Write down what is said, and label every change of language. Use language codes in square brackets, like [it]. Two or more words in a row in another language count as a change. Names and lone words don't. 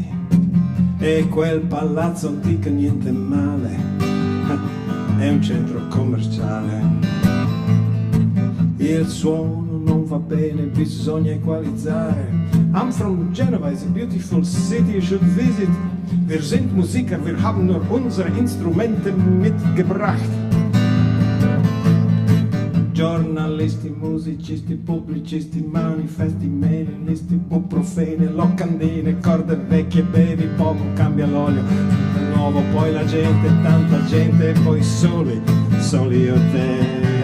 [it] E quel palazzo antico niente male, è un centro commerciale. Il suono non va bene, bisogna equalizzare. [en] I'm from Genova, it's a beautiful city, you should visit. [de] Wir sind Musiker, wir haben nur unsere Instrumente mitgebracht. [it] Giornalisti, musicisti, pubblicisti, manifesti, mailisti, profene, locandine, corde vecchie, bevi poco, cambia l'olio, nuovo, poi la gente, tanta gente, e poi soli, soli io e te.